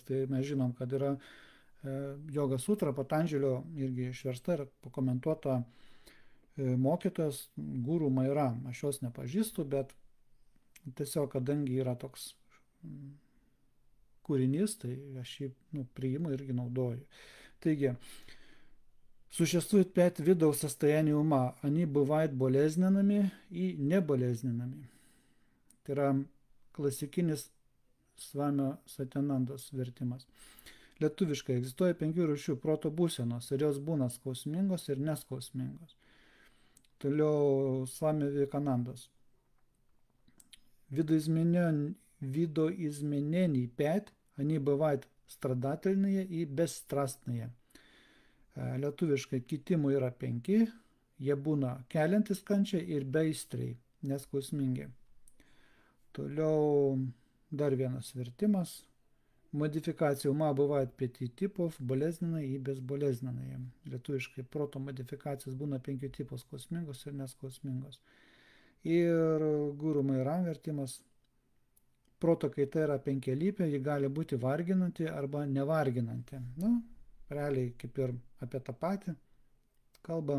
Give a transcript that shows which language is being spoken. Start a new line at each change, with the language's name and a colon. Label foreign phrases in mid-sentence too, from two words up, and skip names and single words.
Lithuanian: Tai mes žinom, kad yra Joga Sutra, Patanželio irgi išversta ir pakomentuota mokytojas Guru Maira. Aš jos nepažįstu, bet tiesiog, kadangi yra toks kūrinys, tai aš jį priimu irgi naudoju.
Russian: Таigi, существует 5 видов состояния ума. Они бывают болезненными и неболезненными.
Lithuanian: Tai yra klasikinis Svamio Satinandos vertimas. Lietuviškai egzistuoja 5 rūšių proto būsenos ir jos būna skausmingos ir neskausmingos. Toliau Svami Vivekanandos.
Russian: Видоизменений 5, они бывают страдательные и бесстрастные.
Lithuanian: Lietuviškai kitimų yra 5, jie būna keliantis kančią ir beaistriai, neskausmingi. Toliau dar vienas vertimas.
Russian: Модификация ума бывает 5 типов, болезненные и безболезненные.
Lithuanian: Lietuviškai proto modifikacijos būna 5 tipos, skausmingos ir neskausmingos. Ir Guru Maira vertimas. Proto kaita yra 5-lypė, ji gali būti varginanti arba nevarginanti. Realiai kaip ir apie tą patį kalba.